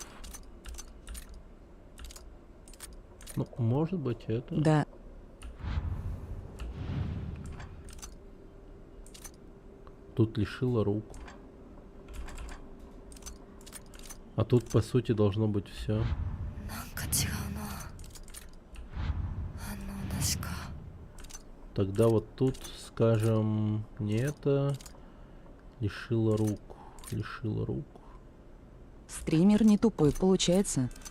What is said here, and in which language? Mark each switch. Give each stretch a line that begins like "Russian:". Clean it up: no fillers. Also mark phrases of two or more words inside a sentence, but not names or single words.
Russian: Ну, может быть, это. Да. Тут лишила рук. А тут, по сути, должно быть все.
Japanese: なんか違うな。反応なしか。
Russian: Тогда вот тут, скажем, не это. Лишила рук. Лишила рук. Стример не тупой получается.